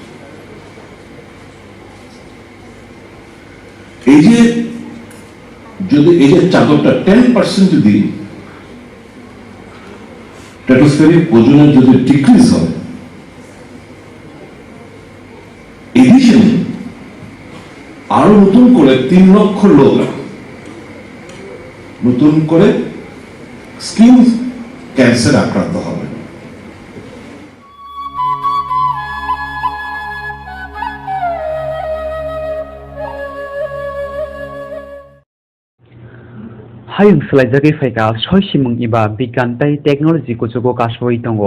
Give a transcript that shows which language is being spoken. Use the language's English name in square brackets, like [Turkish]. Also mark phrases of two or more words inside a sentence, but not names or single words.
[Bangla] এই যে যদি এই যে চাদরটা 10% যদি স্ট্র্যাটোস্ফেরিক ওজনের যদি ডিক্রিজ হয়, এডিশন আরো নতুন করে 3 লক্ষ লোক নতুন করে [English] skin cancer [Bangla] আক্রান্ত হবে। [Kok Borok] Hayung selaijagi faika soi simung iba bigan tai technology ko jogo kasboi tongo